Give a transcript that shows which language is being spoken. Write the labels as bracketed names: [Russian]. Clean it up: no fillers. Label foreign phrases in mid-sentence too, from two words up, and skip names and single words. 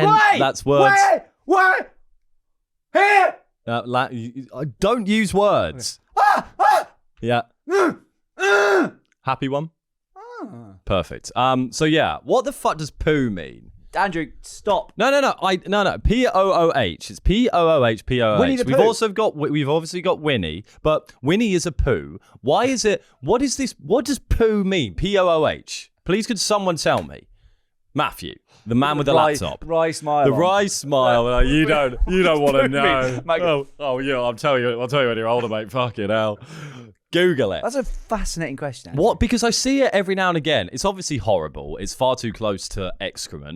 [English] Wait! that's words. Where? Here! Don't use words. Yeah. Happy one? Perfect. So yeah, what the fuck does poo mean? Andrew, stop. No. P-O-O-H. It's P-O-O-H, P-O-O-H. Winnie the Pooh. We've obviously got Winnie, but Winnie is a poo. Why is it, what is this, what does poo mean? P-O-O-H. Please could someone tell me? Matthew, the man with the laptop. Wry smile. The wry smile. No, you don't want to know. Mate. Oh yeah, I'll tell you when you're older, mate. Fucking hell. Google it. That's a fascinating question. Andrew. What? Because I see it every now and again. It's obviously horrible. It's far too close to excrement.